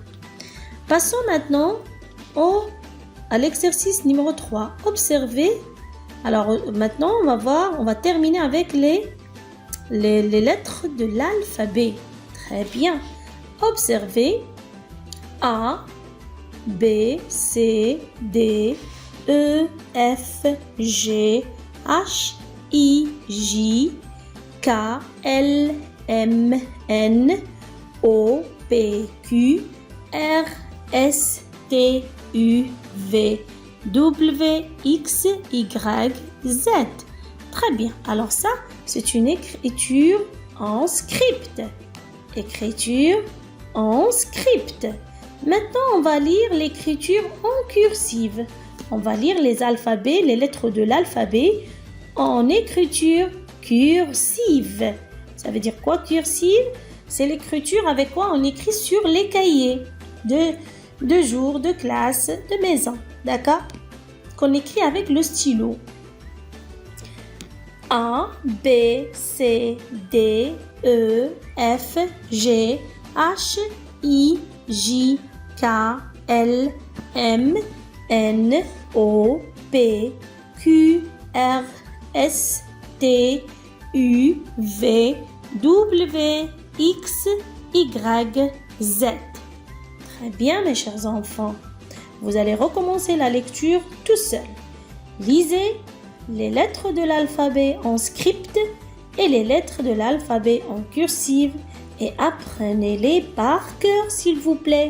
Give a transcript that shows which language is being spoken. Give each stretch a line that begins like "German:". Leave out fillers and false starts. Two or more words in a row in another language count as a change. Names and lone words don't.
French: Passons maintenant à l'exercice numéro 3. Observez. Alors, maintenant, on va terminer avec les lettres de l'alphabet. Très bien. Observez. A, B, C, D, E, F, G, H, I, J, K, L, M, N, O, P, Q, R, S, T, U, V, W, X, Y, Z. Très bien. Alors ça, c'est une écriture en script. Écriture en script. Maintenant, on va lire l'écriture en cursive. On va lire les alphabets, les lettres de l'alphabet en écriture cursive. Ça veut dire quoi, cursive? C'est l'écriture avec quoi on écrit sur les cahiers de jour, de classe, de maison. D'accord? Qu'on écrit avec le stylo. A, B, C, D, E, F, G, H, I, J, K, L, M, N, O, P, Q, R, S, T, U, V, W, X, Y, Z. Très bien, mes chers enfants. Vous allez recommencer la lecture tout seul. Lisez les lettres de l'alphabet en script et les lettres de l'alphabet en cursive et apprenez-les par cœur, s'il vous plaît.